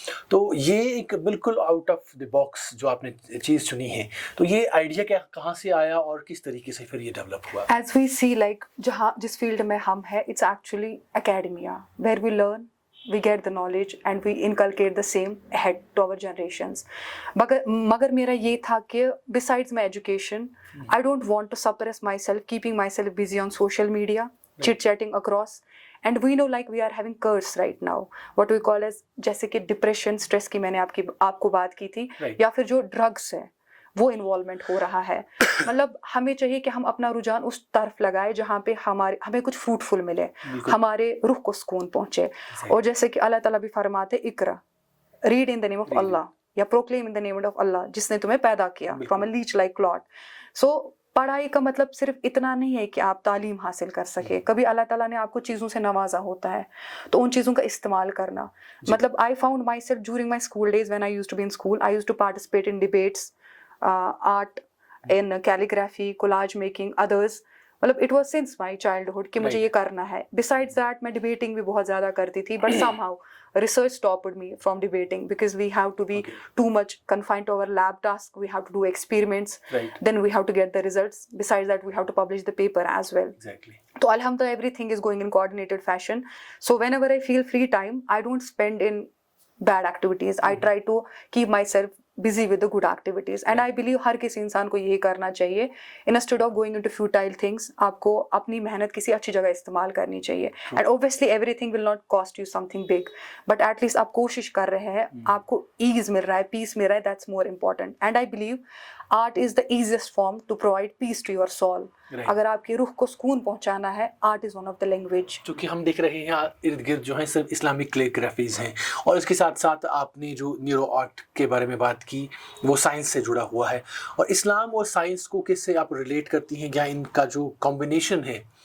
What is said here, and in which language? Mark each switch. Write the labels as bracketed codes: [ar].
[ur] تو یہ ایک بالکل آؤٹ آف دی باکس جو آپ نے چیز چنی ہے, تو یہ آئیڈیا کہاں سے آیا اور کس طریقے سے پھر یہ ڈیولپ ہوا؟ [en] as we see like [ur] جس فیلڈ میں ہم ہیں [en] It's actually academia where we learn, we get the knowledge and we inculcate the same ahead to our generations. [ur] مگر میرا یہ تھا کہ [en] besides my education, I don't want to suppress myself, keeping myself busy on social media, chit-chatting across. And we know like we are having curse right now, what we call as [ur] جیسے کہ depression, stress کی میں نے آپ کو بات کی تھی, یا پھر جو ڈرگس ہے وہ انوالومنٹ ہو رہا ہے. مطلب ہمیں چاہیے کہ ہم اپنا رجحان اس طرف لگائے جہاں پہ ہمیں کچھ فروٹفل ملے, ہمارے روح کو سکون پہنچے. اور جیسے کہ اللہ تعالیٰ بھی فرماتے اقرا, [en] read in the name of Allah, [ur] یا proclaim in the name of اللہ جس نے تمہیں پیدا کیا [en] From a leech like clot. [ur] سو پڑھائی کا مطلب صرف اتنا نہیں ہے کہ آپ تعلیم حاصل کر سکیں, کبھی اللہ تعالیٰ نے آپ کو چیزوں سے نوازا ہوتا ہے تو ان چیزوں کا استعمال کرنا. [en] مطلب I found myself during my school days when I use to be in school, I use to participate in debates, art, in calligraphy, collage making, others. [ur] مطلب [en] it was since my childhood [ur] کہ مجھے یہ کرنا ہے. [en] besides that [ur] میں debating بھی بہت زیادہ کرتی تھی, [en] But somehow research stopped me from debating because we have to be too much confined to our lab task. We have to do experiments, then we have to get the results. Besides that, we have to publish the paper as well. Exactly. So alhamdulillah, everything is going in coordinated fashion. So whenever I feel free time, I don't spend in bad activities. I try to keep myself busy with the good activities. And I believe [ur] ہر کسی انسان کو یہی کرنا چاہیے. [en] Instead of going into futile things, [ur] آپ کو اپنی محنت کسی اچھی جگہ استعمال کرنی چاہیے. [en] And obviously everything will not cost you something big, but at least [ur] آپ کوشش کر رہے ہیں, [en] آپ کو ease مل رہا ہے, peace مل رہا ہے, that's more important. And I believe art is the easiest form to provide peace to your soul. [ur] اگر آپ کی روح کو سکون پہنچانا ہے, [en] art is one of the language. [ur] چونکہ ہم دیکھ رہے ہیں ارد گرد جو ہیں صرف اسلامک کیلیگرافیز ہیں, اور اس کے ساتھ ساتھ آپ نے جو نیورو آرٹ کے بارے میں بات کی وہ سائنس سے جڑا ہوا ہے, اور اسلام اور سائنس کو کس سے آپ ریلیٹ کرتی ہیں, یا ان کا جو کمبینیشن ہے